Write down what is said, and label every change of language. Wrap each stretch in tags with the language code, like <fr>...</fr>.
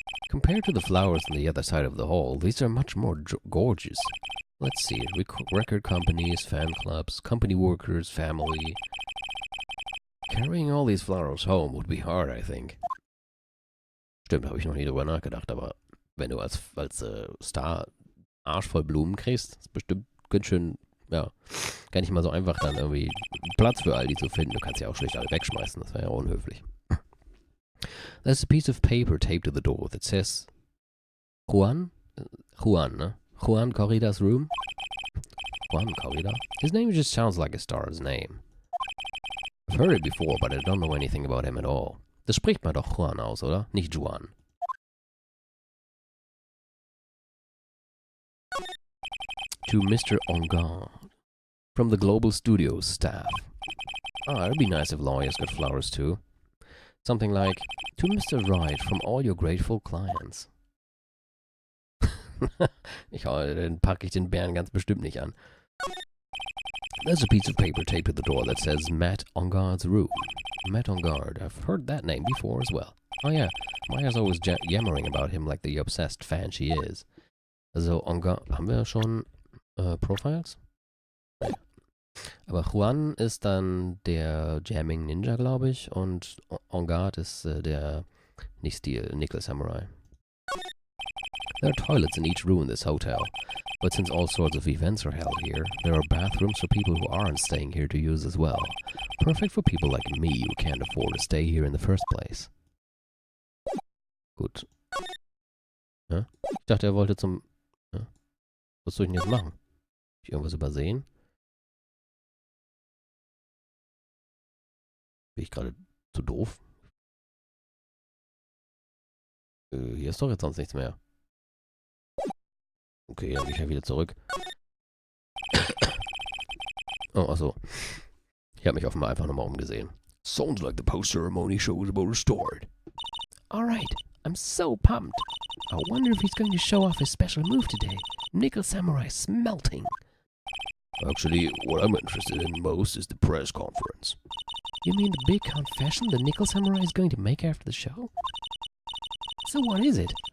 <en>Compared to the flowers on the other side of the hall, these are much more gorgeous. Let's see, record companies, fan clubs, company workers, family. Carrying all these flowers home would be hard, I think.</en> <de>Stimmt, habe ich noch nie drüber nachgedacht, aber wenn du als Star Arsch voll Blumen kriegst, ist bestimmt ganz schön, ja, gar nicht mal so einfach dann irgendwie Platz für all die zu finden. Du kannst ja auch schlicht alle wegschmeißen, das wäre ja unhöflich.</de> <en>There's a piece of paper taped to the door that says Juan, ne? Juan Corrida's room? Juan Corrida? His name just sounds like a star's name. I've heard it before, but I don't know anything about him at all.</en> <de>Das spricht man doch Juan aus, oder? Nicht Juan.</de> <en>To Mr. Onguard. From the Global Studios staff. Ah, it'd be nice if lawyers got flowers too. Something like, to Mr. Wright from all your grateful clients.</en> <de>Dann packe ich den Bären ganz bestimmt nicht an.</de> <en>There's a piece of paper taped to the door that says Matt on Guard's room. Matt on Guard. I've heard that name before as well. Oh yeah, Maya's always yammering about him like the obsessed fan she is.</en> <de>Also, on Guard, haben wir schon Profiles? Nee. Aber Juan ist dann der Jamming Ninja, glaube ich, und On Guard ist der nicht-Stil Nickel Samurai.</de> <en>There are toilets in each room in this hotel, but since all sorts of events are held here, there are bathrooms for people who aren't staying here to use as well. Perfect for people like me who can't afford to stay here in the first place.</en> <de>Gut. Ja? Ich dachte, er wollte zum... Ja? Was soll ich denn jetzt machen? Hab ich irgendwas übersehen? Bin ich gerade zu doof? Hier ist doch jetzt sonst nichts mehr. Okay, dann gehe ich ja wieder zurück. Oh, achso. Ich habe mich offenbar einfach nochmal umgesehen.</de> <en>Sounds like the post-ceremony show is about to start. Alright, I'm so pumped. I wonder if he's going to show off his special move today. Nickel Samurai smelting. Actually, what I'm interested in most is the press conference. You mean the big confession the Nickel Samurai is going to make after the show? So what is it?</en>